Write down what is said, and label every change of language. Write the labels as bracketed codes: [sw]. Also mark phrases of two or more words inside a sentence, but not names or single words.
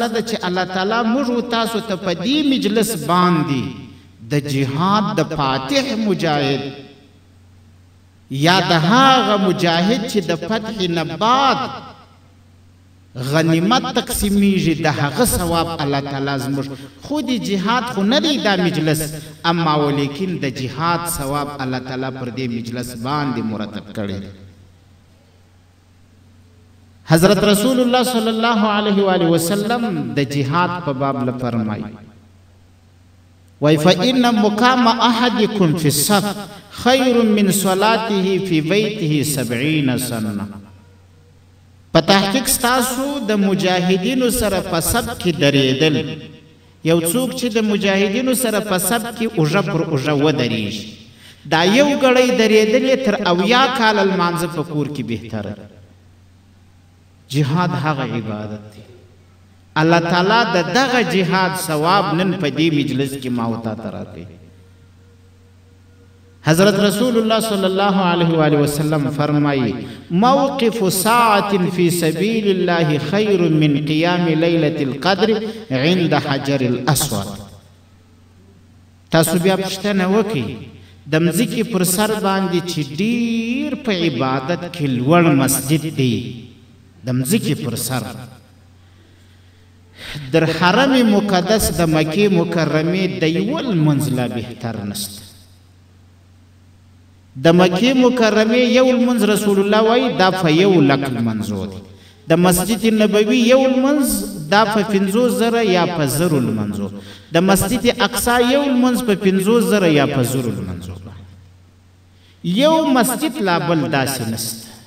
[ps] ده چې الله تعالی موږ تاسو ته په دې مجلس باندې د جهاد د فاتح مجاهد یا د هغه مجاهد چې د فتح نه بعد غنیمت تقسیمیږي د هغه ثواب الله تعالی زموږ خو د جهاد خو نه دی دا مجلس اما ولیکن د جهاد ثواب الله تعالی پر دې مجلس باندې مرتب کړی حضرت رسول الله [ar] صلی الله علیه و آله وسلم [ps] د جهاد په باب له فرمایي وای [ar] فإن مقام احدکم فی الصف خیر من صلاته فی بیته [ps] 70 سنه په تحقیق ستاسو د مجاهدینو سره په صف کې درېدل یو څوک چې د مجاهدینو سره په صف کې اوږه پر اوږه ودرېږي دا یو ګړی درېدل یې تر 80 کاله لمانځه په کور کې بهتره جهاد هغه عبادت دی الله تعالی د دغه جهاد ثواب نن په دې مجلس کې ما او تا ته راکوي حضرت رسول الله [ar] صلی الله علیه و آله وسلم [ps] فرمایي [ar] موقف ساعة فی سبیل الله خیر من قیام لیلة القدر عند حجر الاسود [ps] تاسو بیا پوښتنه وکړئ د مځکې پر سر باندې چې ډیر په عبادت کې لوړ مسجد دی د مځکې پر سر در حرم مقدس د مکې مکرمې د یو لمونځ لا بهتر نشته د مکې مکرمې یو لمونځ رسول الله وایي دا په 100,000 لمنځو دی د مسجد نبوي یو لمونځ دا په 50,000 یا په 1000 لمنځو د مسجد اقصی یو لمونځ په 50,000 یا په 1000 لمنځو یو مسجد لا بل داسې نشته